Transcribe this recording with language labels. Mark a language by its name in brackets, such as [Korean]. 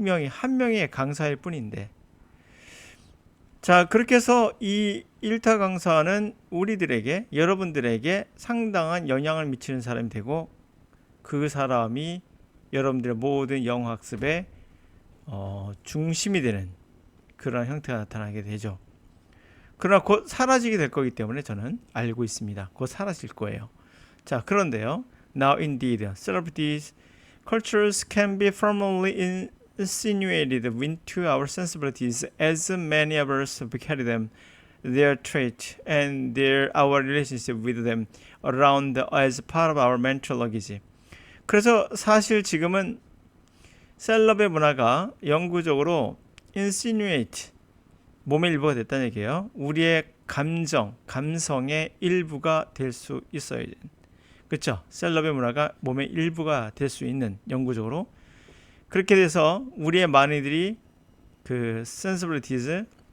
[Korean] 한 명의 강사일 뿐인데, 자, 그렇게 해서 이 일타 강사는 우리들에게, 여러분들에게 상당한 영향을 미치는 사람이 되고 그 사람이 여러분들의 모든 영어학습의 중심이 되는 그런 형태가 나타나게 되죠. 그러나 곧 사라지게 될 거기 때문에 저는 알고 있습니다. 곧 사라질 거예요. 자, 그런데요. [English] Now indeed, celebrities, cultures can be firmly insinuated into our sensibilities as many of us carry them, their trait, and our relationship with them around as part of our mental luggage. [Korean] 그래서 사실 지금은 셀럽의 문화가 영구적으로 insinuate, 몸의 일부가 됐다는 얘기예요. 우리의 감성의 일부가 될 수 있어요. 그렇죠? 셀럽의 문화가 몸의 일부가 될 수 있는, 영구적으로 그렇게 돼서 우리의 많이들이 그 sensibilities,